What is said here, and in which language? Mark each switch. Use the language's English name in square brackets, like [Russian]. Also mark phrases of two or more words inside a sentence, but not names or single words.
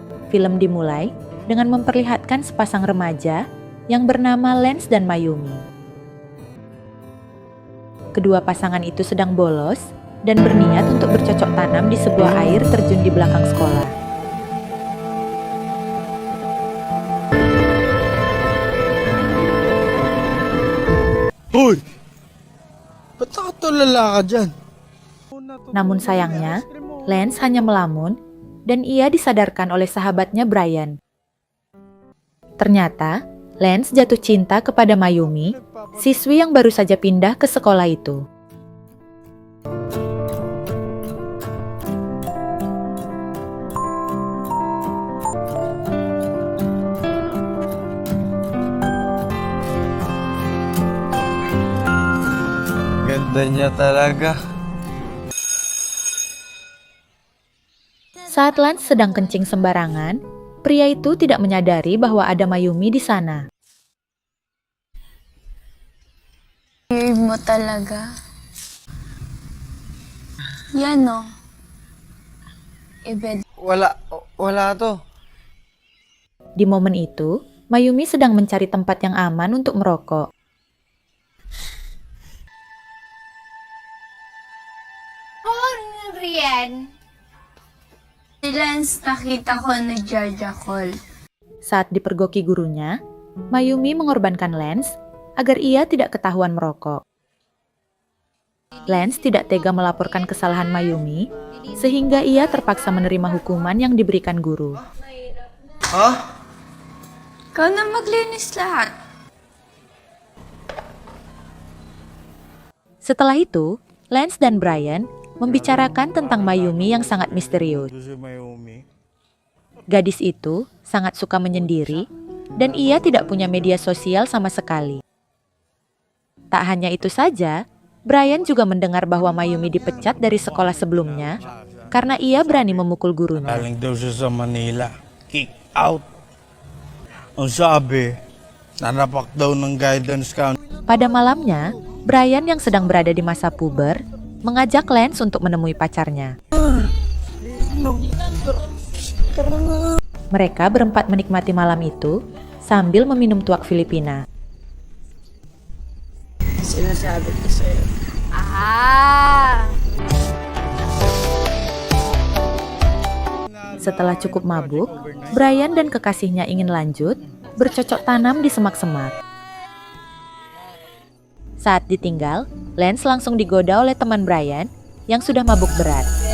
[Indonesian] Film dimulai dengan memperlihatkan sepasang remaja yang bernama Lance dan Mayumi. Kedua pasangan itu sedang bolos dan berniat untuk bercocok tanam di sebuah air terjun di belakang sekolah. [Filipino] Hoy! Ba't nakatulala ka dyan? [Indonesian] Namun sayangnya, Lance hanya melamun dan ia disadarkan oleh sahabatnya Brian. Ternyata, Lance jatuh cinta kepada Mayumi, siswi yang baru saja pindah ke sekolah itu. [Filipino] Ganda niya talaga. [Indonesian] Saat Lance sedang kencing sembarangan, pria itu tidak menyadari bahwa ada Mayumi di sana. [Filipino] Weird mo talaga. Yan o. Ibed. Wala to. [Indonesian] Di momen itu, Mayumi sedang mencari tempat yang aman untuk merokok. [Filipino] Rian. Si Lance nakita ko nagjajakol. [Indonesian] Saat dipergoki gurunya, Mayumi mengorbankan Lance agar ia tidak ketahuan merokok. Lance tidak tega melaporkan kesalahan Mayumi, sehingga ia terpaksa menerima hukuman yang diberikan guru. [Filipino] Hah? Ikaw na maglinis lahat. [Indonesian] Setelah itu, Lance dan Brian membicarakan tentang Mayumi yang sangat misterius. [Filipino] Si Mayumi. [Indonesian] Gadis itu sangat suka menyendiri dan ia tidak punya media sosial sama sekali. Tak hanya itu saja, Brian juga mendengar bahwa Mayumi dipecat dari sekolah sebelumnya karena ia berani memukul gurunya. [Filipino] Galing daw siya sa Manila. [English] Kick out. [Filipino] Ang sabi, nanapak daw ng [English] guidance counselor. [Indonesian] Pada malamnya, Brian yang sedang berada di masa puber mengajak Lance untuk menemui pacarnya. Mereka berempat menikmati malam itu sambil meminum tuak Filipina. [Filipino] Sinasabi ko sa'yo. Ah! [Indonesian] Setelah cukup mabuk, Brian dan kekasihnya ingin lanjut bercocok tanam di semak-semak. Saat ditinggal, Lance langsung digoda oleh teman Brian yang sudah mabuk berat.